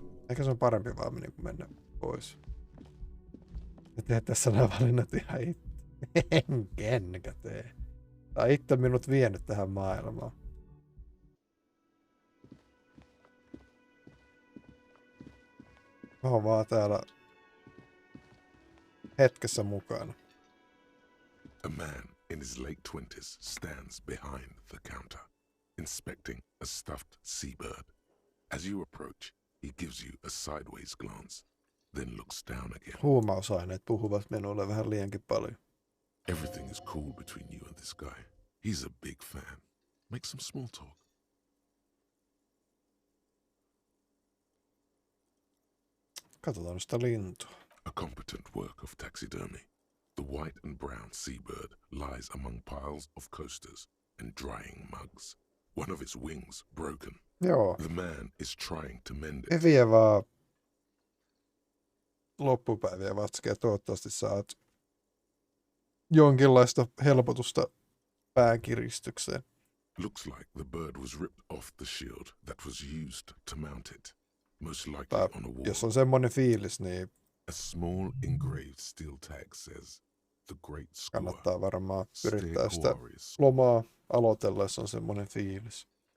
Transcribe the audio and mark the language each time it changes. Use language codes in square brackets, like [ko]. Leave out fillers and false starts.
[fi] Ehkä se on parempi vaan niinku mennä pois. Ja tehdä tässä nämä valinnat ihan itse. Enkä tee. Tää on itse minut vienyt tähän maailmaan. Mä oon vaan täällä hetkessä mukana. [en] A man in his late 20s stands behind the counter, inspecting a stuffed seabird. As you approach, he gives you a sideways glance, then looks down again. [fi] Huumausaineet puhuvat minulle vähän liiankin paljon. [en] Everything is cool between you and this guy. He's a big fan. Make some small talk. [fi] Katsotaan sitä lintua. [en] A competent work of taxidermy. The white and brown seabird lies among piles of coasters and drying mugs. One of its wings broken. [fi] Joo. [en] The man is trying to mend it. [fi] Hyviä vaan loppupäiviä vatskia. Toivottavasti saat jonkinlaista helpotusta pääkiristykseen. [en] Looks like the bird was ripped off the shield that was used to mount it. Most likely on a wall. [fi] Jos on semmoinen fiilis, niin [en] a small engraved steel tag says, "The Great Score." [fi] Kannattaa varmaan yrittää sitä lomaa aloitella, jos on semmoinen fiilis.